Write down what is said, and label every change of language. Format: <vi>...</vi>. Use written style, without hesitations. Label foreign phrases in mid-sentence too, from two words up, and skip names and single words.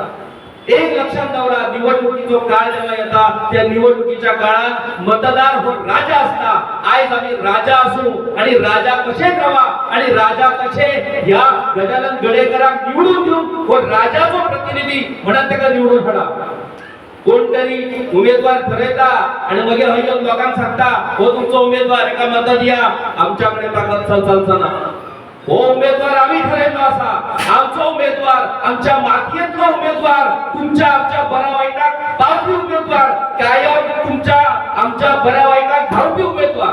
<kok>एक लक्षात दवरा, निवडणुकीचो काळ जेव्हा येता त्या निवडणुकीच्या काळात मतदार हो राजा असता.</kok> <mr>आज आम्ही राजा असू आणि राजा कसे रवा आणि राजा कसे या गजानन गडेकराक निवडून देऊन हो राजाचो प्रतिनिधी म्हणून त्याला निवडून हाडा.</mr> <kok>कोणतरी उमेदवार ठरयता आणि मग हयलो लोकांक सांगता हो तुमचो उमेदवार एका मत दिया, आमच्याकडे ताकद चलचलना. हो उमेदवार आम्ही ठरयलो असा, आमचो उमेदवार आमच्या मातयेतलो उमेदवार, तुमच्या आमच्या बऱ्या वाईटाक पावपी उमेदवार, कायम तुमच्या आमच्या बऱ्या वाईटाक धावपी उमेदवार.</kok>